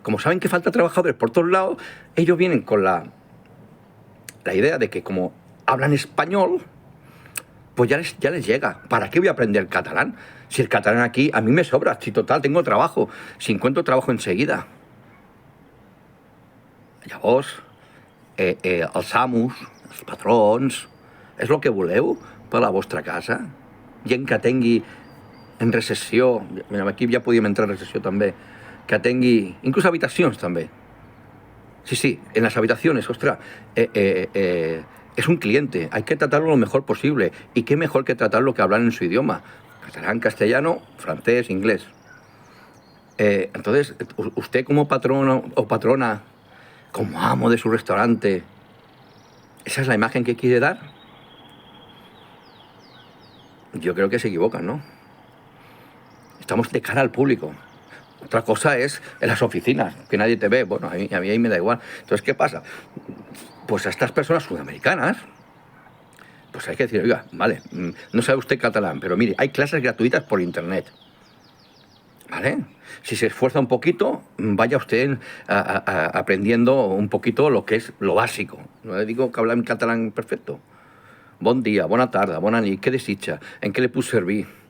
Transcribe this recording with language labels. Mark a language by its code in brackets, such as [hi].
[es] Como saben que falta trabajadores por todos lados, ellos vienen con la idea de que como hablan español, pues ya les llega. ¿Para qué voy a aprender catalán? Si el catalán aquí a mí me sobra, si total tengo trabajo, si encuentro trabajo enseguida. [ca] Llavors, els amos, els patrons, és el que voleu per la vostra casa? Gent que tingui en recessió, aquí ja podíem entrar en recessió també, que tingui, inclús habitacions també. [es] Sí, en las habitaciones, ostras, es un cliente, hay que tratarlo lo mejor posible. ¿Y qué mejor que tratarlo que hablar en su idioma? Catalán, castellano, francés, inglés. Entonces, usted como patrono o patrona, como amo de su restaurante, ¿esa es la imagen que quiere dar? Yo creo que se equivocan, ¿no? Estamos de cara al público. Otra cosa es en las oficinas, que nadie te ve. Bueno, a mí ahí me da igual. Entonces, ¿qué pasa? Pues a estas personas sudamericanas, pues hay que decir, oiga, vale, no sabe usted catalán, pero mire, hay clases gratuitas por internet. ¿Vale? Si se esfuerza un poquito, vaya usted aprendiendo un poquito lo que es lo básico. No le digo que habla en catalán perfecto. [ca] Bon día, bona tarda, bona nit, què desitja, en què le puc servir.